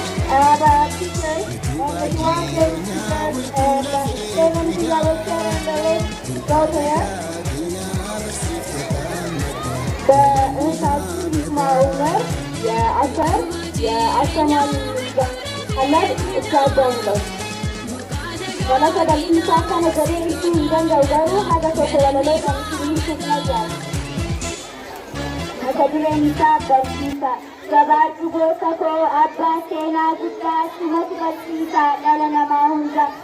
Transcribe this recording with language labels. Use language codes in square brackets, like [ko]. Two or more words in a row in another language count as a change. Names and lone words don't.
[en] Uh, the teacher, uh, the one that is, uh, the seventy level seven level. [am] ጨዋታው በእህታችን ይስማ ኡመር የአስር የአስተማሪ ሀላፊ እስከ አስራ ሁለት። [om] Walaata galii isaa kana jedhee ibsuu hin danda'u, garuu haga tokko walaloo kan isin ibsuuf na jaala. Mata dureen isaa barsiisaa. Jabaadhu goota koo, abbaa seenaa guddaa, simatu barsiisaa dhala namaa hunda.